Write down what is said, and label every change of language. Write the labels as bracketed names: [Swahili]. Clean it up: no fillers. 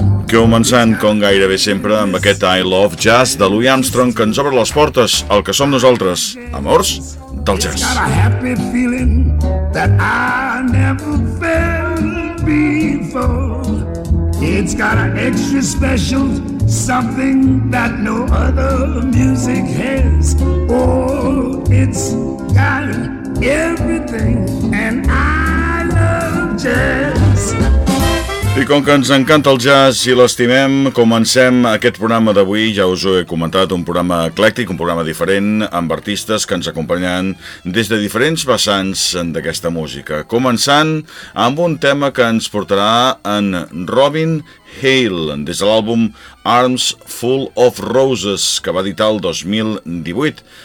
[Catalan] Començant com gairebé sempre amb aquest I Love Jazz de Louis Armstrong, que ens obre les portes al que som nosaltres, amors del jazz. [English] It's got a happy feeling that I never felt before. It's got an extra special something that no other music has. Oh, it's got everything and I love jazz. [Catalan] I com que ens encanta el jazz i l'estimem, comencem aquest programa d'avui, ja us ho he comentat, un programa eclèctic, un programa diferent, amb artistes que ens acompanyen des de diferents vessants d'aquesta música. Començant amb un tema que ens portarà en Robin Hale, des de l'àlbum Arms Full of Roses, que va editar el 2018.